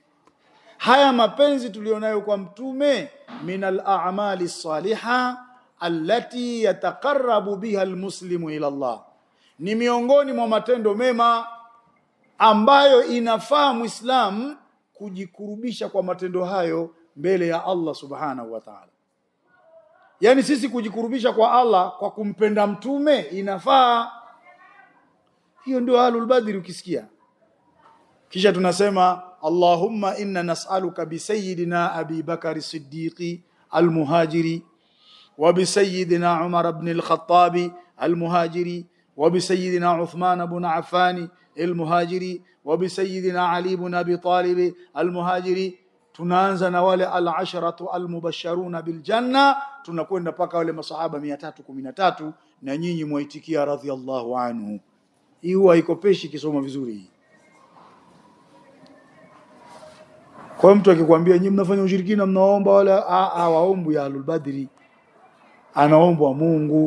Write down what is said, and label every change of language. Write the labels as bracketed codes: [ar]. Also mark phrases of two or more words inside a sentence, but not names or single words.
[sw] Haya mapenzi tulionayo kwa mtume, [ar] من الأعمال الصالحة التي يتقرب بها المسلم إلى الله, [sw] ni miongoni mwa matendo mema ambayo inafaa Muislam kujikurubisha kwa matendo hayo mbele ya Allah [ar] سبحانه وتعالى. [sw] Yani sisi kujikurubisha kwa Allah kwa kumpenda mtume inafaa. Hiyo ndio [ar] أهل بدر [sw] ukisikia. Kisha tunasema [ar] اللهم إنا نسألك بسيدنا أبي بكر الصديق المهاجر وبسيدنا عمر بن الخطاب المهاجر وبسيدنا عثمان بن عفان المهاجر وبسيدنا علي بن أبي طالب المهاجر. [sw] Tunaanza na wale [ar] العشرة المبشرون بالجنة, [sw] tunakwenda paka wale masahaba 313, na nyinyi muitikia [ar] رضي الله عنه. [sw] Hii huwa ikopeshi kisoma vizuri hii. Kwa mtu akikwambia nyinyi mnafanya ushirikina, mnaomba wala waombu ya [ar] أهل بدر, [sw] anaombwa Mungu.